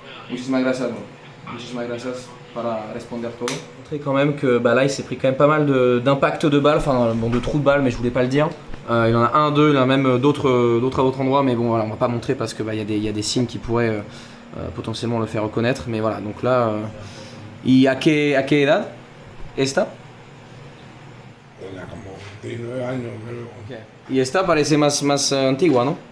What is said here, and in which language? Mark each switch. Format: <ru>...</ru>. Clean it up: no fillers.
<es>Muchísimas gracias, bro. Muchísimas gracias para responder todo.</es> <fr>Montrer quand même que là il s'est pris quand même pas mal d'impact de balles, enfin bon, de trous de balles, mais je voulais pas le dire. Il en a un, deux, il en a même d'autres à d'autres endroits, mais bon voilà, on va pas montrer parce que il y a des signes qui pourraient potentiellement le faire reconnaître, mais voilà, donc là</fr> <es>¿y a qué edad esta? Tenía como 19 años, creo. Y esta parece más antigua, ¿no?</es>